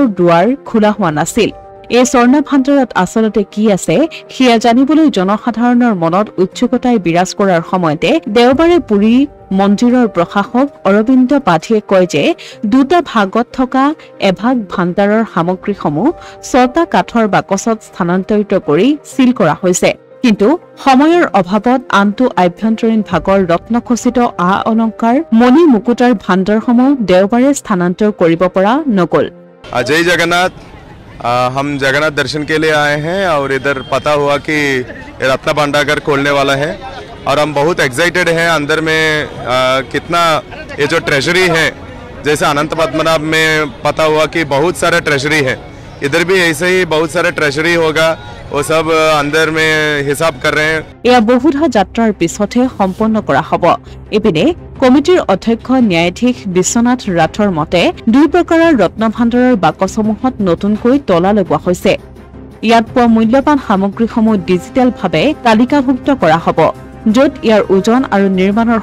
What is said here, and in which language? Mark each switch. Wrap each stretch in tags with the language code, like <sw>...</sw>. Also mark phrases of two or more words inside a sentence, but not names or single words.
<as>দুৱাৰ খোলা হোৱা নাছিল এই স্বৰ্ণভাণ্ডাৰত আচলতে কি আছে সেয়া জানিবলৈ জনসাধাৰণৰ মনত উৎসুকতাই বিৰাজ কৰাৰ সময়তে দেওবাৰে পুৰী মন্দিৰৰ প্ৰশাসক অৰবিন্দ পাঠীয়ে কয় যে দুটা ভাগত থকা এভাগ ভাণ্ডাৰৰ সামগ্ৰীসমূহ ৬টা কাঠৰ বাকচত স্থানান্তৰিত কৰি সিল কৰা হৈছে কিন্তু সময়ৰ অভাৱত আনটো আভ্যন্তৰীণ ভাগৰ ৰত্নখচিত আ অলংকাৰ মণি মুকুটাৰ ভাণ্ডাৰসমূহ দেওবাৰে স্থানান্তৰ কৰিব পৰা নগল</as> <hi>जय जगन्नाथ हम जगन्नाथ दर्शन के लिए आए हैं और इधर पता हुआ कि रत्न भंडार खोलने वाला है और हम बहुत एक्साइटेड हैं अंदर में कितना ये जो ट्रेजरी है जैसे अनंत पद्मनाभ में पता हुआ कि बहुत सारे ट्रेजरी है इधर भी ऐसे ही बहुत सारे ट्रेजरी होगा वो सब अंदर में हिसाब कर रहे हैं</hi> <as>या बहुधा যাত্ৰাৰ পিছতে সম্পন্ন কৰা হ'ব এপিনে কমিটিৰ অধ্যক্ষ ন্যায়াধীশ বিশ্বনাথ ৰাথৰ মতে দুই প্ৰকাৰৰ ৰত্নভাণ্ডাৰৰ বাকচসমূহত নতুনকৈ তলা লগোৱা হৈছে ইয়াত পোৱা মূল্যৱান সামগ্ৰীসমূহ ডিজিটেলভাৱে তালিকাভুক্ত কৰা হ'ব য'ত ইয়াৰ ওজন আৰু নিৰ্মাণৰ</as>